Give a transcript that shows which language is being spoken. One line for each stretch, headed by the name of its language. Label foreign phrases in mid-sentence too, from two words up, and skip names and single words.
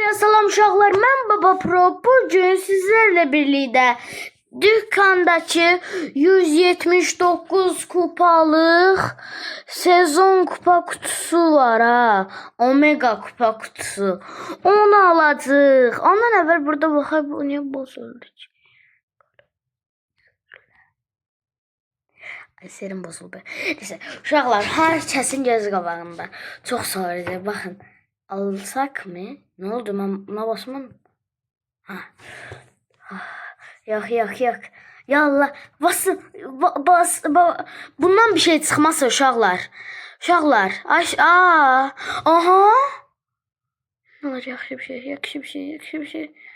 Azerbaijani: Salam uşaqlar, mən Baba Pro.
Turkish: Bugün sizlerle birlikte dükkandaki 179 kupalıq sezon kupa kutusu var ha. Omega kupa kutusu.
Azerbaijani: Onu alacağıq. Ondan əvvəl burada baxaq, bu niyə bozuldu ki?
Turkish: Serim bozuldu.
Azerbaijani: Neyse, uşaqlar, hər kəsin göz qabağında. Çox soracaq, baxın.
Turkish: Alsak mı? Ne oldu? Ben buna basmam. Yok. Ya Allah. Bundan bir şey çıkmazsa uşaqlar.
Azerbaijani: Uşaqlar. Aha.
Turkish: Ne olacak? Yakşı bir şey.